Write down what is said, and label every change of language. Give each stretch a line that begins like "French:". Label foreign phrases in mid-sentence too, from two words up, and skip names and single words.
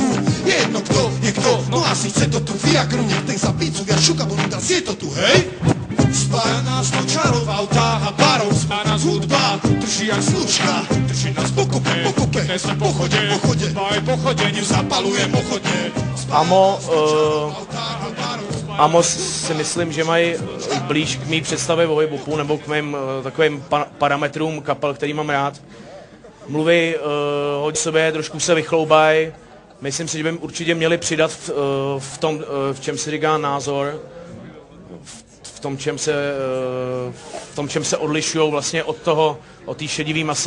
Slovak: Je jedno kto, je kto, no asi chce to tu Viagru, nech ten za pizzu viac šuka, bo nuda je to tu, hej? Spája nás to čarov, autách a barov, spája nás hudba, drží jak slučka, drží nás pokope, dnes sme pochode, spája pochodeniu, zapaluje pochodne.
Czech: Amos si myslím, že mají blíž k mý představě o hip-hopu nebo k mým takovým parametrům kapel, který mám rád. Mluví hodně sobě, trošku se vychloubají. Myslím si, že by určitě měli přidat v tom, v čem se říká názor, v tom, čem se odlišují vlastně od té šedivý masy.